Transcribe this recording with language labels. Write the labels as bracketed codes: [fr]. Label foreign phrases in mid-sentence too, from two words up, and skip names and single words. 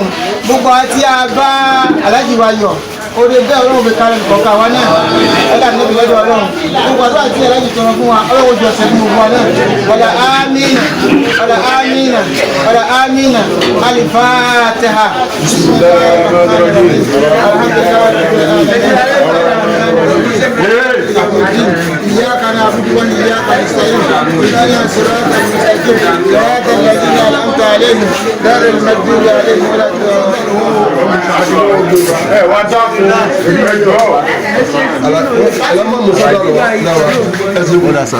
[yo] Gbogbo àti àbá aláàjì wa yọ̀ orí bẹ́ẹ̀ Ọlọ́run fi kárẹ̀ kọ̀ọ̀kan wa náà ẹ̀dá níbi lọ́dọ̀ Ọlọ́run gbogbo àdúrà tí aláàjì tọrọ fún wa Ọlọ́run jọ ṣe fún gbogbo wa náà wàlà ámínà wàlà ámínà wàlà ámínà alifatiha. [ar] إياك نعبد وإياك نستعين اهدنا الصراط المستقيم صراط الذين أنعمت عليهم غير المغضوب عليهم ولا الضالين.